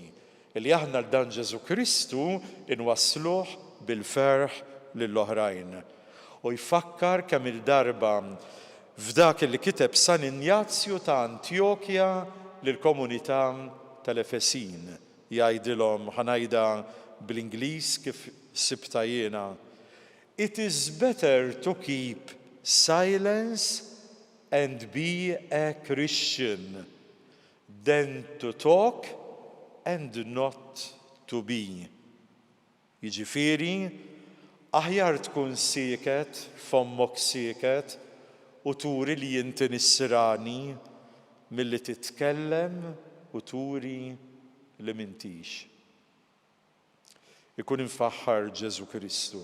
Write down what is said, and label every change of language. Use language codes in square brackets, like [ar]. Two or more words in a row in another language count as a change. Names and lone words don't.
[mt] Li aħna l-dan Ġesu Kristu inwassluh bil-ferħ lill-oħrajn. U jfakkar kemm il-darba f'dak li kiteb San Ignazju ta' Antjokja lill-komunità tal-Efesin. Jgħidilhom ħanajda bl-Ingliż kif sibta jiena. [en] It is better to keep silence and be a Christian than to talk and not to be. [mt] Jiġifieri, aħjar tkun sieket, fommok sieket, u turi li inti nissirani milli titkellem u turi li m'intix. Ikun infaħħar Ġesu Kristu.